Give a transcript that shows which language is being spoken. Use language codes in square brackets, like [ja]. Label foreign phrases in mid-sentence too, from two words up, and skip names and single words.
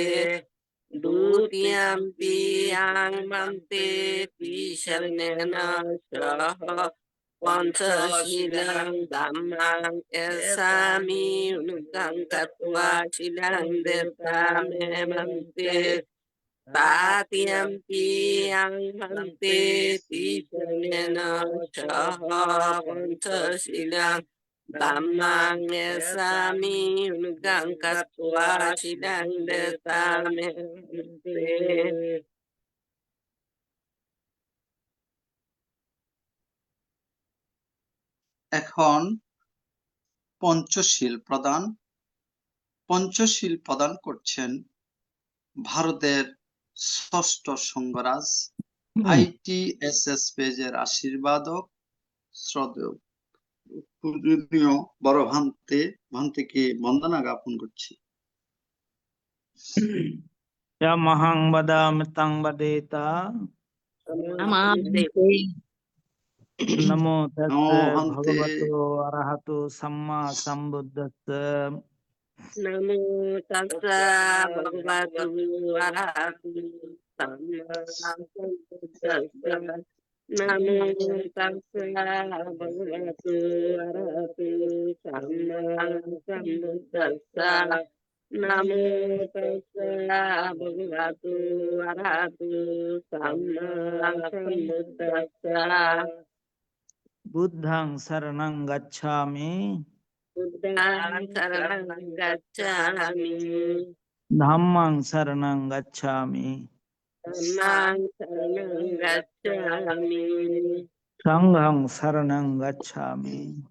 [pi] দ্বিতীয়ম্পি আং ভান্তে তিসরণেন সহ পঞ্চশীলাং ধম্মাং এসামি অনুজ্ঞাং কত্বা শীলাং দেতা মে ভান্তে। তাতিয়ম্পি আং ভান্তে তিসরণেন সহ পঞ্চশীলাং ধম্মাং এসামি অনুজ্ঞাং কত্বা শীলাং দেতা মে ভান্তে। [bn] এখন পঞ্চশীল প্রদান করছেন ভারতের ষষ্ঠ সংঘরাজ ITSS পেজের আশীর্বাদক শ্রদ্ধেয় পূজনীয় বড় ভান্তেকে বন্দনা জ্ঞাপন করছি। [pi] মহাং বদামি তং বদেতা নমো তাস্সে ভগবতো আরহাতো সাম্মা সম্বুদ্ধাস্সা। নমো তাস্সা ভগবতু আরহাতু সাম্মা সম্বুদ্ধাস্সা। নমো তাস্সা ভগবতু আরহাতু সাম্মা সম্বুদ্ধাস্সা। নমো তাস্সা ভগবতু আরহাতু সাম্মা সম্বুদ্ধাস্সা। বুদ্ধং শরণং গচ্ছামি বুদ্ধাং শরণং গচ্ছামি ধম্মং শরণং গচ্ছামি ধম্মাং শরণং গচ্ছামি সংঘং শরণং গচ্ছামি।